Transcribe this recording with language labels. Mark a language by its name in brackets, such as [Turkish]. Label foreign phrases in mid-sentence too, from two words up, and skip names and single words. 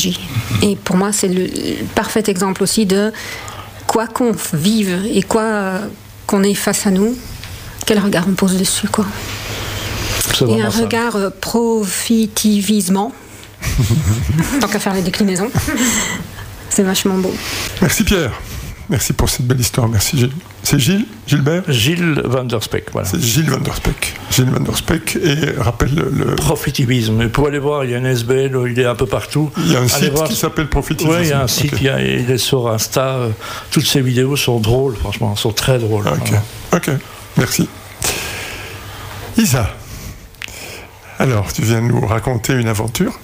[French] » Et pour moi, c'est le parfait exemple aussi de quoi qu'on vive et quoi qu'on ait face à nous, quel regard on pose dessus, quoi. Et un regard profitivisant, tant qu'à faire les déclinaisons, c'est vachement beau. Merci Pierre. Merci pour cette belle histoire. Merci Gilles. C'est Gilbert Gilles Van der Speck, voilà. C'est Gilles Van der Speck. Gilles Van der Speck, et rappelle le... Profitivisme. Vous pouvez aller voir, il y a une SBL, il est un peu partout. Il y a un site qui s'appelle Profitivisme. Oui, il y a un site, il est sur Insta. Toutes ces vidéos sont drôles, franchement, sont très drôles. Ok, merci. Isa, alors, tu viens nous raconter une aventure?